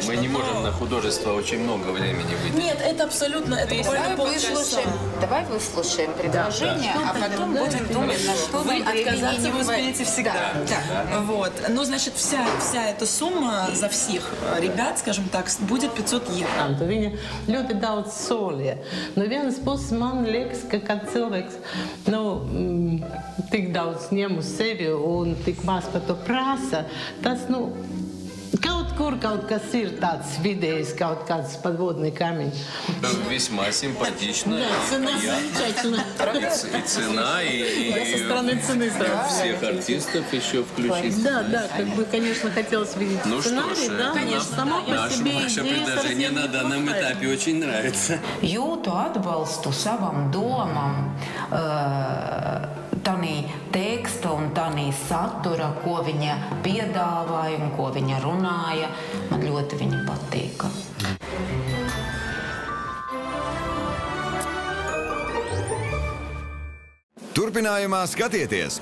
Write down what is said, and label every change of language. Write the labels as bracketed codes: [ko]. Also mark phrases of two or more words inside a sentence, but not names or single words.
[ru] Мы не можем на художество очень много времени выделить. Нет, это абсолютно, это буквально полчаса. Давай выслушаем предложение, а потом будем думать, на что вы отказаться вы успеете всегда. Да. Вот. Ну, значит, вся эта сумма за всех ребят, скажем так, будет 500 евро. [lv] Viņa ļoti daudz solīja. No vienas puses man liekas, ka kad cilvēks tik daudz ņem uz sevi un tik maz par to prasa, tas, kaut kas ir tāds vidējs, kaut kāds [ru] подводный камень. Весьма симпатично. Да, цена замечательная. И цена, и со стороны цены всех артистов еще включить. Да, как бы, конечно, хотелось видеть сценарий, да, конечно, сама по себе идея. Наше предложение на данном этапе очень нравится. [lv] Jūtu atbalstu savam domam, tanī teksta un tanī satura, ko viņa piedāvāja un ko viņa runāja. Man ļoti viņa patīka. Turpinājumā skatieties!